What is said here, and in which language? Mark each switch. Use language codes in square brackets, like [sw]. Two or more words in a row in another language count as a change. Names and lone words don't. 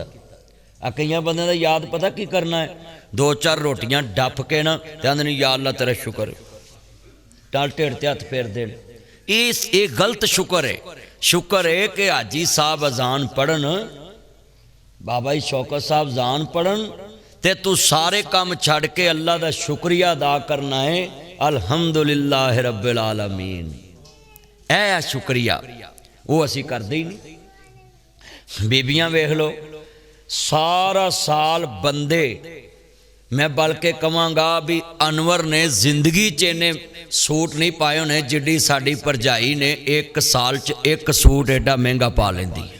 [pa] آ کئی بندے کا یاد پتا کی کرنا ہے، 2-4 روٹیاں ڈپ کے نا تے آندے یا اللہ تیرا شکر، ٹال ڈھیڈ تے ہتھ پھیر دین. یہ غلط شکر ہے. شکر ہے کہ حاجی صاحب اذان پڑھن، بابا جی شوکت صاحب اذان پڑھن، تے تو سارے کام چھڈ کے اللہ دا شکریہ ادا کرنا ہے, [ar] الحمد لله رب العالمين. [pa] اے شکریہ وہ اسی کرتے ہی نہیں. بیبیاں ویکھ لو، سارا سال بندے، میں بلکہ کہاں گا بھی انور نے زندگی چ انے سوٹ نہیں پائے ہونے جڈی ساڈی بھرجائی نے ایک سال چ ایک سوٹ ایڈا مہنگا پا لیندی ہے.